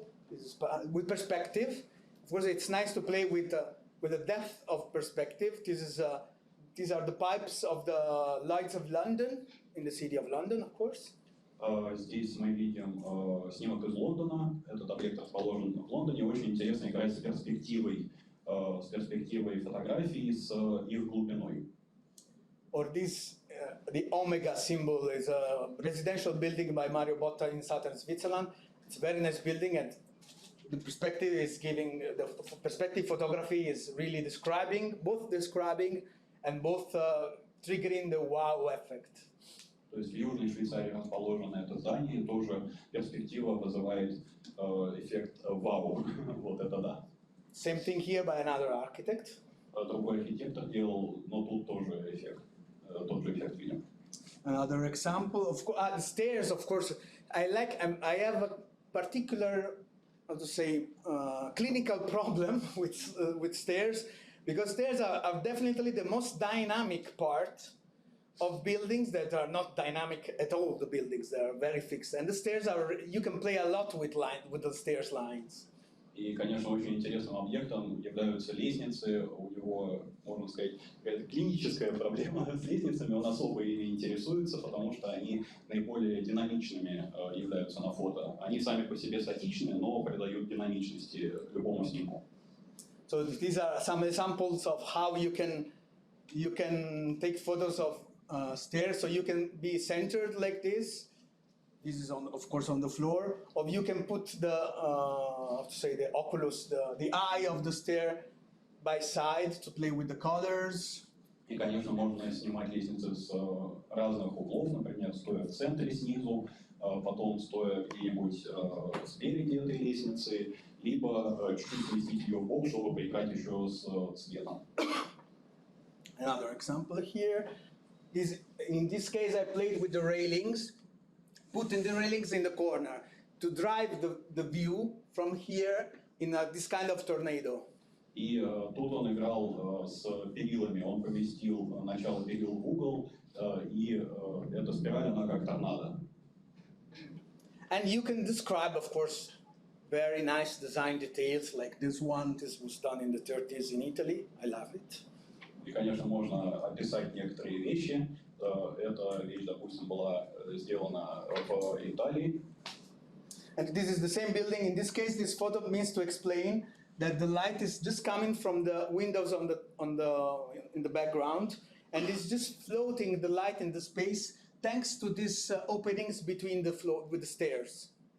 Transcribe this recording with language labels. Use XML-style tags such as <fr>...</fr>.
<en>This is with perspective. Of course, it's nice to play with the depth of perspective. These are the pipes of the lights of London, in the city of London, of course.</en> <ru>Здесь мы видим снимок из Лондона. Этот объект расположен в Лондоне. Очень интересно играть с перспективой фотографий, с их глубиной.</ru> <en>Or this, the Omega symbol is a residential building by Mario Botta in southern Switzerland. It's a very nice building, and the perspective is giving, the perspective photography is really describing and both triggering the wow effect.</en> <ru>То есть в Южной Швейцарии расположено это здание, тоже перспектива вызывает эффект вау. Вот это да.</ru> <en>Same thing here by another architect.</en> <ru>Другой архитектор делал, но тут тоже эффект, тот же эффект видим.</ru> <en>Another example, of course, the stairs. Of course, I have a particular, how to say, clinical problem with stairs, because stairs are definitely the most dynamic part of buildings that are not dynamic at all. The buildings, they are very fixed, and the stairs you can play a lot with the stairs lines.</en> <ru>И, конечно, очень интересным объектом являются лестницы. У него, можно сказать, какая-то клиническая проблема с лестницами. Он особо ими интересуется, потому что они наиболее динамичными являются на фото. Они сами по себе статичны, но придают динамичности любому снимку.</ru> <en>So these are some examples of how you can take photos of stairs. So you can be centered like this. This is of course on the floor. Or you can put the the oculus, the eye of the stair by side to play with the colors.</en> <ru>И, конечно, можно снимать лестницы с разных углов, например, стоя в центре снизу, потом стоя где-нибудь спереди этой лестницы, либо чуть-чуть сместить ее в бок, чтобы поиграть еще с цветом.</ru> <en>Another example here is, in this case, I played with the railings, putting the railings in the corner to drive the view from here in this kind of tornado.</en> <ru>И тут он играл с перилами, он поместил начало перил в угол, и эта спираль, она как торнадо.</ru> <en>And you can describe, of course, very nice design details like this one. This was done in the 30s in Italy. I love it.</en> <ru>И, конечно, можно описать некоторые вещи. Эта вещь, допустим, была сделана в Италии.</ru> <en>And this is the same building. In this case, this photo means to explain that the light is just coming from the windows in the background, and it's just floating the light in the space thanks to these openings between the floor with the stairs.</en>